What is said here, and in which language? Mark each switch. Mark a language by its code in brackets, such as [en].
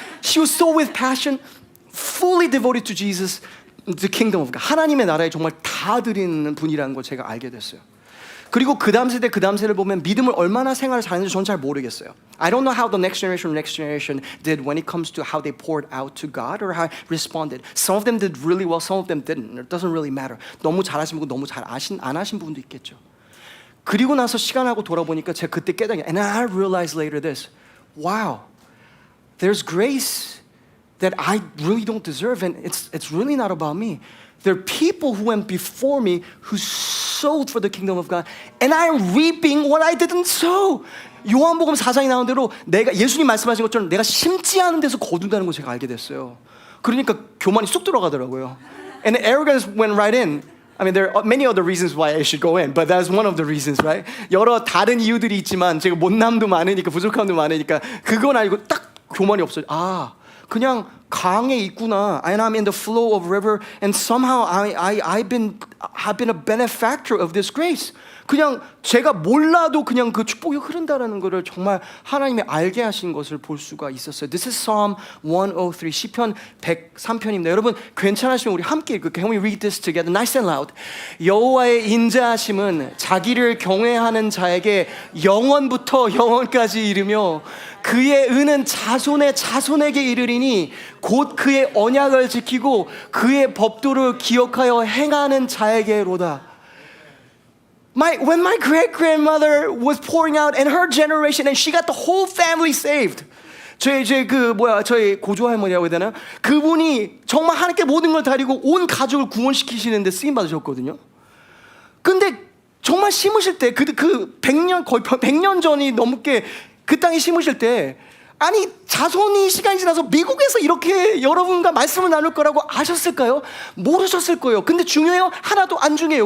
[en] She was so with passion, fully devoted to Jesus, the kingdom of God. [ko] 하나님의 나라에 정말 다 드리는 분이라는 걸 제가 알게 됐어요. 그리고 그 다음 세대를 보면 믿음을 얼마나 생활을 잘했는지 저는 잘 모르겠어요. [en] I don't know how the next generation did when it comes to how they poured out to God or how responded. Some of them did really well, some of them didn't. It doesn't really matter. [ko] 너무 잘하신 분도 너무 안 하신 분도 있겠죠. 그리고 나서 시간하고 돌아보니까 제가 그때 깨달은 [en] and I realized later this. Wow. There's grace that I really don't deserve, and it's really not about me. There are people who went before me who sowed for the kingdom of God, and I'm reaping what I didn't sow. [ko] 요한복음 4장에 나온 대로 내가 예수님 말씀하신 것처럼 내가 심지 않은 데서 거둔다는 걸 제가 알게 됐어요. 그러니까 교만이 쑥 들어가더라고요. [en] And arrogance went right in. I mean, there are many other reasons why I should go in, but that's one of the reasons, right? [ko] 여러 다른 이유들이 있지만 제가 못남도 많으니까 부족함도 많으니까 그건 아니고 딱 교만이 없어요. 아, 그냥 강에 있구나. [en] And I'm in the flow of river, and somehow I've been a benefactor of this grace. [ko] 그냥 제가 몰라도 그냥 그 축복이 흐른다라는 것을 정말 하나님이 알게 하신 것을 볼 수가 있었어요. [en] This is Psalm 103, [ko] 시편 103편입니다. 여러분 괜찮으시면 우리 함께 읽을게요. [en] Can we read this together? Nice and loud. [ko] 여호와의 인자하심은 자기를 경외하는 자에게 영원부터 영원까지 이르며 그의 은은 자손의 자손에게 이르리니 곧 그의 언약을 지키고 그의 법도를 기억하여 행하는 자에게로다. [en] When my great-grandmother was pouring out in her generation and she got the whole family saved. [ko] 저희 고조 할머니라고 해야 되나? 그분이 정말 하나님께 모든 걸 다리고 온 가족을 구원시키시는데 쓰임 받으셨거든요. 근데 정말 심으실 때 그 100년 거의 100년 전이 넘게 그 땅에 심으실 때 아니 자손이 시간이 지나서 미국에서 이렇게 여러분과 말씀을 나눌 거라고 아셨을까요? 모르셨을 거예요. 근데 중요해요? 하나도 안 중요해요.